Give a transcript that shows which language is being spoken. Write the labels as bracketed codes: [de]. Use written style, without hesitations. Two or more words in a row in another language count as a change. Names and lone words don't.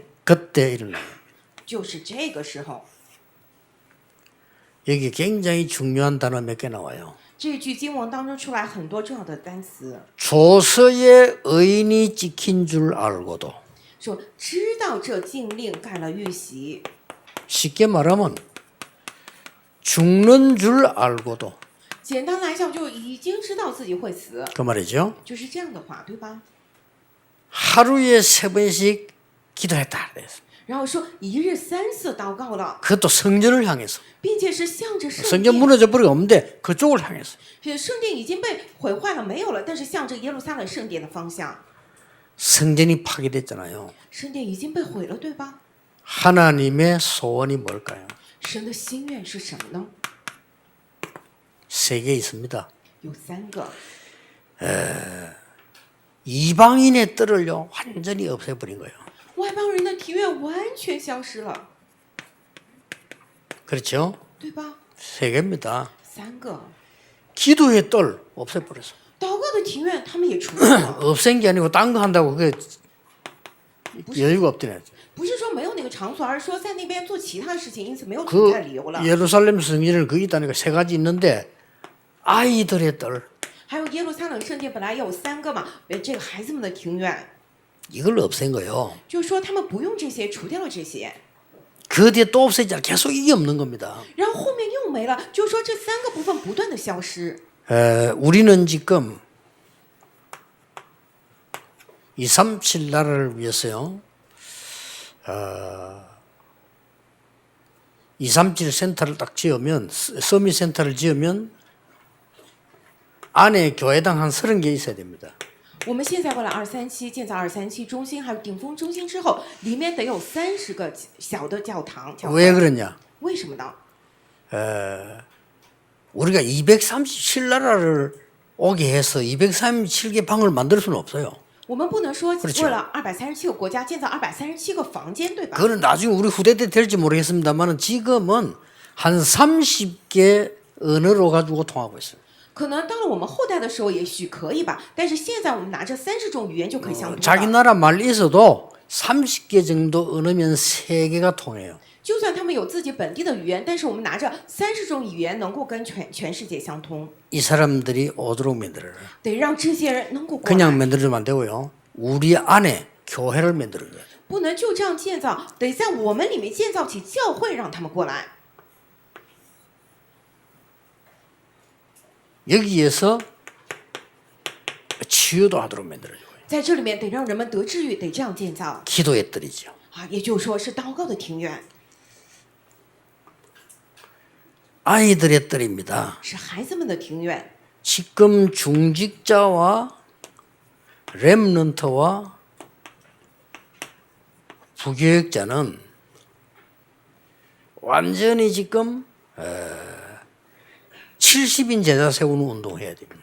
[ko] 그때 일어나요. [zh] 就是这个时候， [ko] 여기 굉장히 중요한 단어 몇 개 나와요. [zh] 这句经文当中出来很多重要的单词， [ko] 조서에 의인이 찍힌 줄 알고도 [zh] 说知道这禁令盖了玉玺， [ko] 쉽게 말하면 죽는 줄 알고도 [zh] 简单来讲就已经知道自己会死， [ko] 그 말이죠. [zh] 就是这样的话，对吧？ [ko] 하루에 3번씩 기도했다. 그래서. [zh] 然后说一日3次祷告了， [ko] 그것도 성전을 향해서. [zh] 并且是向着圣 [ko] 성전 [zh] 殿。 [ko] 무너져 버리고 없는데 그쪽을 향해서. [zh] 圣殿已经被毁坏了，没有了，但是向着耶路撒冷圣殿的方向， [ko] 성전이 파괴됐잖아요. [zh] 圣殿已经被毁了，对吧？ [ko] 하나님의 소원이 뭘까요? [zh] 神的心愿是什么呢？ [ko] 3개 있습니다. [zh] 有3个。 [ko] 이방인의 뜰을요 완전히 없애버린 거예요. [zh] 外邦人的庭院完全消失了， [ko] 그렇죠? [zh] 对吧？ [ko] 3개입니다. [zh] 3个。 [ko] 기도의 뜰 없애버렸어. [zh] 祷告的庭院他们也除掉了， [ko] 없앤 게 아니고 딴 거 한다고 그게 여유가 없더네. [zh] 不是说没有那个场所，而是说在那边做其他事情，因此没有存在理由了。 [ko] 예루살렘 성전을 거기 있다니까 세 가지 있는데 아이들의 뜰 [zh] 还有耶路撒冷圣殿本来有3个嘛，这个孩子们的庭院， [ko] 이걸 없앤 거예요. [zh] 就是说他们不用这些，除掉了这些， [ko] 그 뒤에 또 없애자 계속 이게 없는 겁니다. [zh] 然后后面又没了，就是说这3个部分不断的消失。 [ko] 우리는 지금 237 나라를 위해서요. 237 센터를 딱 지으면 서밋 센터를 지으면 안에 교회당 한 30개 있어야 됩니다. [zh] 我们现在为了237建造237中心，还有顶峰中心之后，里面得有30个小的教堂。教 [ko] 왜 [zh] 会 [ko] 그러냐? [zh] 为什么呢？ [ko] 우리가 237 나라를 오게 해서 237개 방을 만들 수는 없어요. [zh] 我们不能说 [ko] 그렇죠 [zh] 为了237个国家建造237个房间，对吧？ [ko] 그거는 나중에 우리 후대 때 될지 모르겠습니다만 지금은 한 30개 언어로 가지고 통하고 있어요. [zh] 可能到了我们后代的时候，也许可以吧。但是现在我们拿着30种语言就可以相通 [ko] 자기 [zh] 了。 [ko] 나라 말이 있어도 30개 정도 언어면 3개가 통해요. [zh] 就算他们有自己本地的语言，但是我们拿着30种语言能够跟全世界相通， [ko] 이 사람들이 오도록 만들어라. [zh] 得让这些人能够过 [ko] 그냥 [zh] 来， [ko] 만들어주면 안 되고요. 우리 안에 교회를 만들어줘야 돼요. [zh] 不能就这样建造，得在我们里面建造起教会，让他们过来。 [ko] 여기에서 치유도 하도록 만들어줘요. [zh] 在这里面得让人们得治愈，得这样建造 [ko] 기도의 뜰이죠. [zh] 啊，也就是说是祷告的庭院， [ko] 아이들의 뜰입니다. [zh] 是孩子们的庭院。 [ko] 지금 중직자와 렘넌트와 부교육자는 완전히 지금 70인 제자 세우는 운동해야 됩니다.